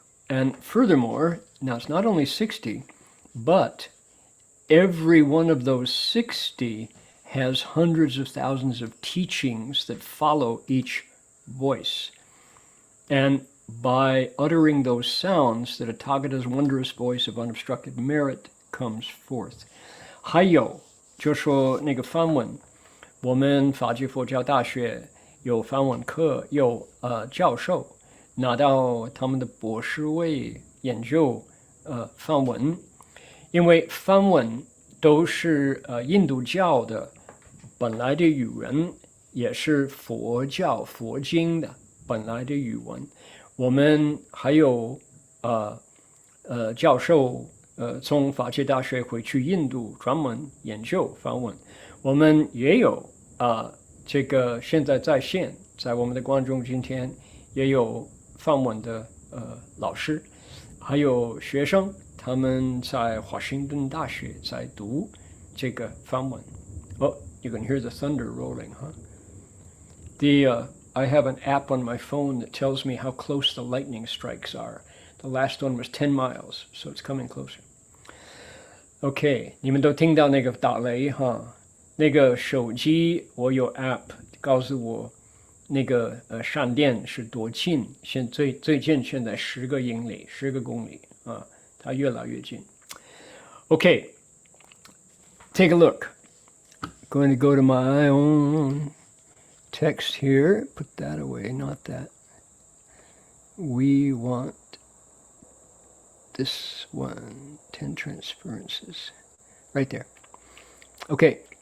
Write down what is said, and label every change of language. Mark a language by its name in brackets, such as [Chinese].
[English] And furthermore, now it's not only 60, but every one of those 60 has hundreds of thousands of teachings that follow each voice. And by uttering those sounds, the Tathagata's wondrous voice of unobstructed merit comes forth. [Chinese] 还有就说那个梵文，我们法界佛教大学有梵文课，有教授拿到他们的博士位研究梵文，因为梵文都是印度教的本来的语文，也是佛教佛经的本来的语文。我们还有教授从法界大学回去印度专门研究梵文。我们也有这个现在在线，在我们的观众今天也有梵文的老师，还有学生，他们在华盛顿大学在读这个梵文。 [English] You can hear the thunder rolling, huh? I have an app on my phone that tells me how close the lightning strikes are. The last one was 10 miles, so it's coming closer. [Chinese] OK, 你们都听到那个打雷哈？那个手机我有 app 告诉我那个闪电是多近，最近现在10个英里，10个公里它越来越近。 [English] OK, take a look. Going to go to my own text here. Put that away, not that. We want this one, 10 Transferences. Right there. Okay.